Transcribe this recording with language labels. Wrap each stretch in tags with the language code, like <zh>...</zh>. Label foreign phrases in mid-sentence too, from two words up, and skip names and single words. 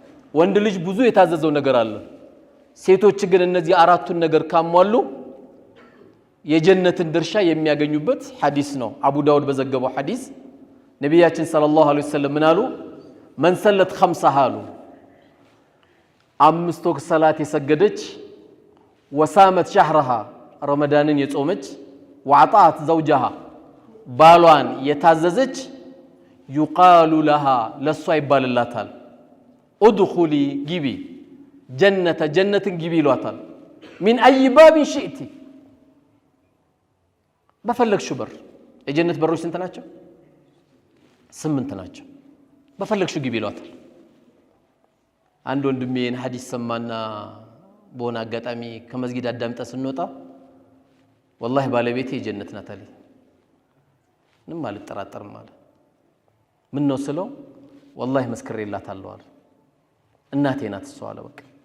<am>ወንድ ልጅ ብዙ የታዘዘው ነገር አለ ሴቶች ግን እነዚህ አራቱን ነገር ካሟሉ የጀነትን ድርሻ የሚያገኙበት ሐዲስ ነው አቡ ዳውድ በዘገበው ሐዲስ ነብያችን</am> <ar>صلى الله عليه وسلم</ar> <am>ምን አሉ</am> <ar>من صلت خمسة</ar> <am>አሉ አምስት ወቅት ሰላት የሰገደች</am> <ar>وصامت شهرها</ar> <am>ረመዳንን የጾመች</am> <ar>وعطات زوجها</ar> <am>ባሏን የታዘዘች</am> <ar>يقال لها</ar> <am>ለሷ ይባልላታል ادخلي ግቢ جنة ግቢ ይሏታል</am> <ar>من اي باب شئت</ar> <am>በፈለግሽው በር የጀነት በሮች ስንት ናቸው 8 ናቸው በፈለግሽው ግቢ ይሏታል አንድ ወንድሜን ሐዲስ ሰማና በሆነ አጋጣሚ ከመስጊድ አዳምጣ ስንወጣ والله ባለቤቴ የጀነት ናት አለ ምንም አልጠራጠርም አለ ምን ነው ስለው والله መስክሬላታለሁ አለ እናቴ ናት እሷ አለ በቃ</am>